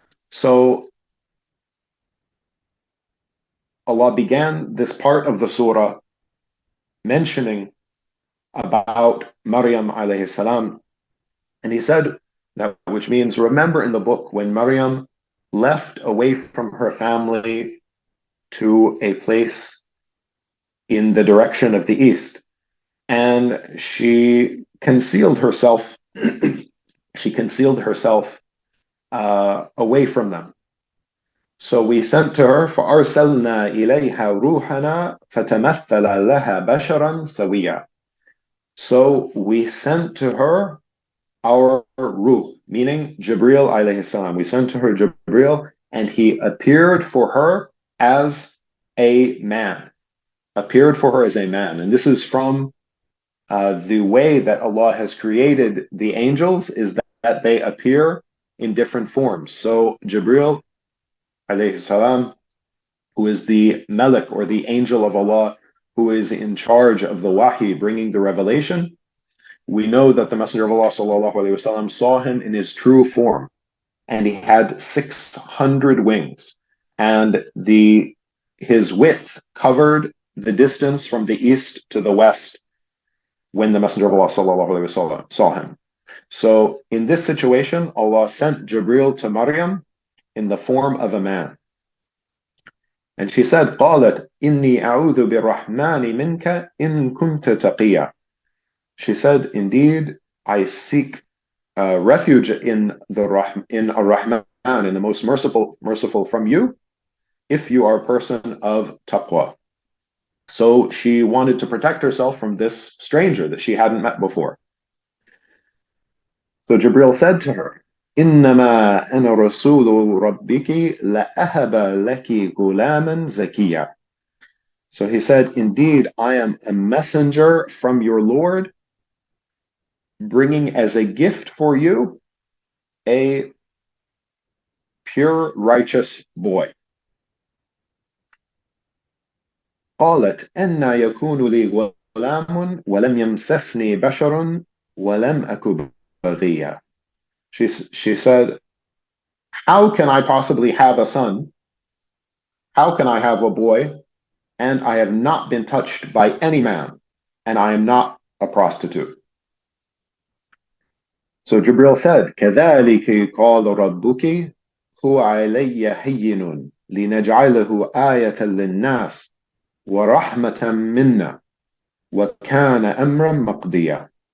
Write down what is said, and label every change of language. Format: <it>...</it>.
<en>So, Allah began this part of the surah mentioning about Maryam alayhi salam, and He said that, which means, remember in the book when Maryam left away from her family to a place in the direction of the east, and she concealed herself. She concealed herself away from them. So we sent to her,</en> <ar>فَأَرْسَلْنَا إِلَيْهَا رُوحَنَا فَتَمَثَّلَ لَهَا بَشَرًا سَوِيًّا.</ar> <en>So we sent to her our ruh, meaning Jibril alayhi salam. We sent to her Jibril, and he appeared for her as a man. Appeared for her as a man. And this is from the way that Allah has created the angels, is that they appear in different forms. So Jibril alayhi salam, who is the Malik, or the angel of Allah, who is in charge of the wahi, bringing the revelation, we know that the Messenger of Allah sallallahu alaihi wasallam saw him in his true form, and he had 600 wings, and his width covered the distance from the east to the west when the Messenger of Allah sallallahu alaihi wasallam saw him. So in this situation, Allah sent Jibril to Maryam in the form of a man. And she said,</en> <ar>قالت إني أعوذ بالرحمن منك إن كنت تقيا.</ar> <en>She said, indeed, I seek refuge in Ar-Rahman, in the most merciful from you, if you are a person of taqwa. So she wanted to protect herself from this stranger that she hadn't met before. So Jibril said to her,</en> <ar>إنما أنا رسول ربك لأهب لك غلاما زكيا.</ar> <en>So he said, indeed, I am a messenger from your Lord, bringing as a gift for you a pure, righteous boy.</en> <ar>قالت أنا يكون لي غلام ولم يمسسني بشر ولم أك بغيا.</ar> <en>She said, how can I possibly have a son? How can I have a boy? And I have not been touched by any man, and I am not a prostitute. So Jibril said,</en> <ar>كذلك قال ربك هو علي هين لنجعله آية للناس ورحمة منا وكان أمرا مقضيا.</ar>